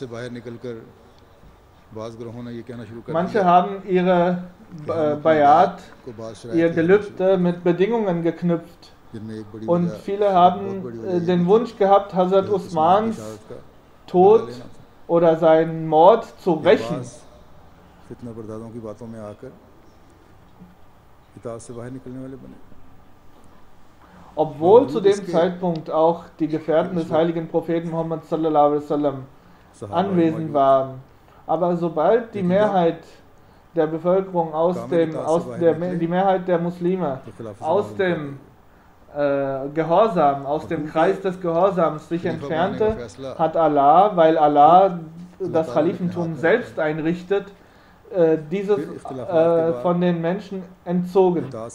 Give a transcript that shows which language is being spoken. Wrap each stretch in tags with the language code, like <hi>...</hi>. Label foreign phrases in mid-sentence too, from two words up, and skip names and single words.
<de>Manche haben ihre Bayat, ihr Gelübde mit Bedingungen geknüpft Und viele haben den Wunsch gehabt, Hazrat Usmans Tod oder seinen Mord zu rächen. Obwohl zu dem Zeitpunkt auch die Gefährten des heiligen Propheten Muhammad</de> <ar>صلى الله عليه وسلم</ar> <de>anwesend waren. Aber sobald die Mehrheit der Bevölkerung die Mehrheit der Muslime aus dem Gehorsam, aus dem Kreis des Gehorsams sich entfernte, hat Allah, weil Allah das Khalifentum selbst einrichtet, dieses von den Menschen entzogen.</de>